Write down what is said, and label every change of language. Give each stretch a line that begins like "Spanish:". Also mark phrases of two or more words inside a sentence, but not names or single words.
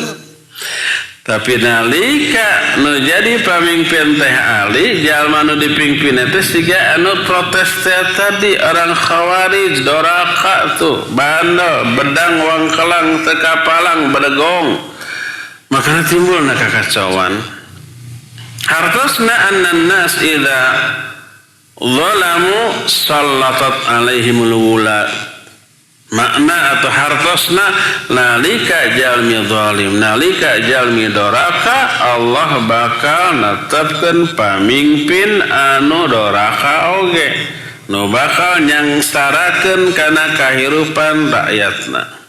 Sundanese: Tapi nalika nu jadi pamimpin teh Ali, jalma nu dipimpin teh siga anu protes tadi orang Khawarij, doraka tuh, bandel, bedang wangkelang, tekapalang, bedegong. Maka timbulna kakacauan.
Arabic: Hartosna إن الناس إذا ظلموا سلطت عليهم الولاة.
Sundanese: Makna atau hartosna nalika jalmi zalim, nalika jalmi doraka, Allah bakal netepkeun pamimpin anu doraka oge, nu bakal nyangsarakeun kana kahirupan rakyatna.